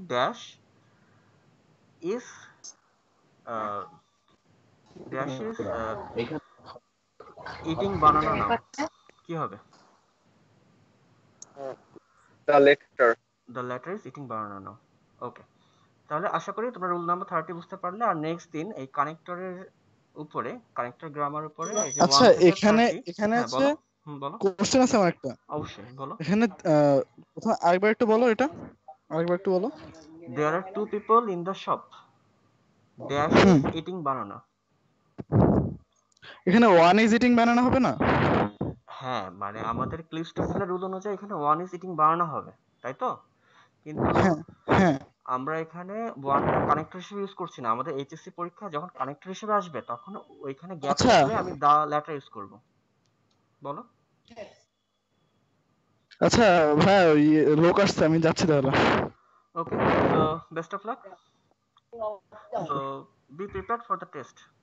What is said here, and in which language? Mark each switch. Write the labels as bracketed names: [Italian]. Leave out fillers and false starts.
[English] Dash is uh, dash is eating banana now. [Bangla] কি হবে? [English] The letter. The letter is eating banana now. [Bangla] Okay, তাহলে আশা করি তোমরা rule number 30 বুঝতে পারলে। আর নেক্সট দিন এই কানেক্টরের উপরে, কানেক্টর গ্রামার উপরে, এই যে আচ্ছা, 1 থেকে এখানে 30। এখানে হ্যাঁ হচ্ছে বলো। বলো। কোশ্চেন আছে আমার একটা। অবশ্যই বলো। এখানে প্রথমে আরেকবার একটু বলো, এটা আরেকবার একটু বলো। [English] There are two people in the shop. Dash hmm, is eating banana. [Bangla] এখানে [English] one is eating বানানো [Bangla] হবে না? হ্যাঁ, মানে আমাদের ক্লিস্টোফেলের রুল অনুযায়ী এখানে [English] one is eating বানানো [Bangla] হবে, তাই তো? কিন্তু হ্যাঁ, হ্যাঁ। আমরা এখানে ওয়ানটা কানেক্টর হিসেবে ইউজ করছি না। আমাদের এইচএসসি পরীক্ষা যখন কানেক্টর হিসেবে আসবে, তখন ওইখানে গ্যাপ আচ্ছা, থাকলে আমি দা লেটার ইউজ করব। বলো। আচ্ছা ভাই, ওই লোক আসছে, আমি যাচ্ছি তাহলে। [English] Okay, so best of luck. So be prepared for the test.